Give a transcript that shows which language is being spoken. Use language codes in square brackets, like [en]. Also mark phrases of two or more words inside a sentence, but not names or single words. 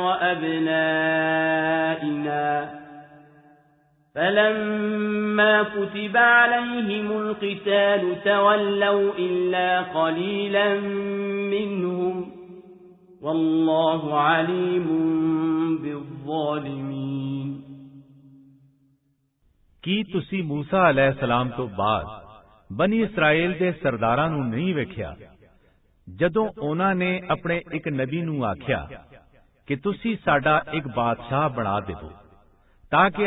[ar] وأبنائنا فلما كتب عليهم القتال تولوا إلا قليلا منهم والله عليم بالظالمين [pa] ਕੀ ਤੁਸੀਂ ਮੂਸਾ ਅਲੈਹਿਸਲਾਮ ਤੋਂ ਬਾਅਦ ਬਨੀ ਇਸਰਾਏਲ ਦੇ ਸਰਦਾਰਾਂ ਨੂੰ ਨਹੀਂ ਵੇਖਿਆ ਜਦੋਂ ਉਹਨਾਂ ਨੇ ਆਪਣੇ ਇੱਕ ਨਬੀ ਨੂੰ ਆਖਿਆ ਕਿ ਤੁਸੀਂ ਸਾਡਾ ਇੱਕ ਬਾਦਸ਼ਾਹ ਬਣਾ ਦਿਓ ਤਾਂ ਕਿ